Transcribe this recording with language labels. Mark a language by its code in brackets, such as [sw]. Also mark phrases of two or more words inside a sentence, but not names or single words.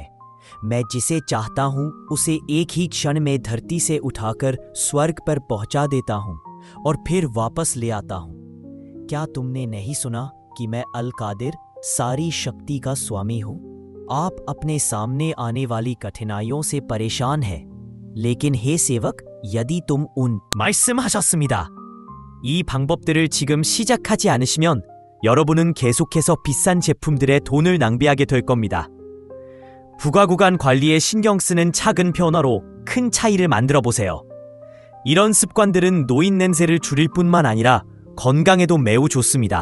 [hi] मैं जिसे चाहता हूं उसे एक ही क्षण में धरती से उठाकर स्वर्ग पर पहुंचा देता हूं और फिर वापस ले आता हूं। क्या तुमने नहीं सुना कि मैं अल कादिर, सारी शक्ति का स्वामी हूं? आप अपने सामने आने वाली कठिनाइयों से परेशान हैं, लेकिन हे सेवक, यदि तुम उन 말씀하셨습니다. [ko] 이 방법들을 지금 시작하지 않으시면 여러분은 계속해서 비싼 제품들에 돈을 낭비하게 될 겁니다. 부가 구간 관리에 신경 쓰는 작은 변화로 큰 차이를 만들어 보세요. 이런 습관들은 노인 냄새를 줄일 뿐만 아니라 건강에도 매우 좋습니다.